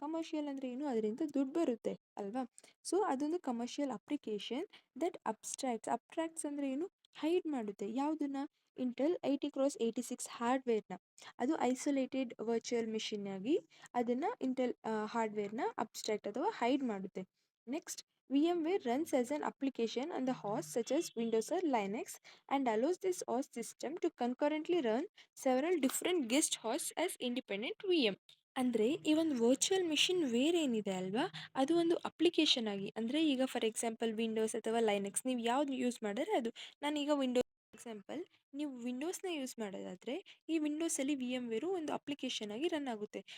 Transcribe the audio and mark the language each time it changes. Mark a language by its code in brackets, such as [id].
[kn] Commercial ಅಂದರೆ ಏನು ಅದರಿಂದ ದುಡ್ಡು ಬರುತ್ತೆ ಅಲ್ವಾ. ಸೊ ಅದೊಂದು ಕಮರ್ಷಿಯಲ್ ಅಪ್ಲಿಕೇಶನ್ [en] that abstracts [kn] ಅಂದರೆ ಏನು ಹೈಡ್ ಮಾಡುತ್ತೆ ಯಾವುದನ್ನ ಇಂಟೆಲ್ 80x86 ಹಾರ್ಡ್ವೇರ್ನ. ಅದು ಐಸೋಲೇಟೆಡ್ ವರ್ಚುವಲ್ ಮಿಷಿನ್ ಆಗಿ ಅದನ್ನು ಇಂಟೆಲ್ ಹಾರ್ಡ್ವೇರ್ನ ಅಬ್ಸ್ಟ್ರಾಕ್ಟ್ ಅಥವಾ ಹೈಡ್ ಮಾಡುತ್ತೆ. [en] Next VMware runs as an application on the host such as Windows or Linux and allows this host system to concurrently run several different guest hosts as independent VM. [kn] ಅಂದರೆ ಈ ಒಂದು virtual machine wear ಏನಿದೆ ಅಲ್ವಾ ಅದು ಒಂದು application ಆಗಿ ಅಂದರೆ ಈಗ ಫಾರ್ ಎಕ್ಸಾಂಪಲ್ ವಿಂಡೋಸ್ ಅಥವಾ ಲೈನೆಕ್ಸ್ ನೀವು ಯಾವ್ದು ಯೂಸ್ ಮಾಡಿದ್ರೆ ಅದು. ನಾನೀಗ ವಿಂಡೋಸ್ ಎಕ್ಸಾಂಪಲ್ ನೀವು ವಿಂಡೋಸ್ನ ಯೂಸ್ ಮಾಡೋದಾದರೆ ಈ ವಿಂಡೋಸಲ್ಲಿ ವಿ ಎಮ್ ವೇರು ಒಂದು ಅಪ್ಲಿಕೇಶನ್ ಆಗಿ ರನ್ ಆಗುತ್ತೆ.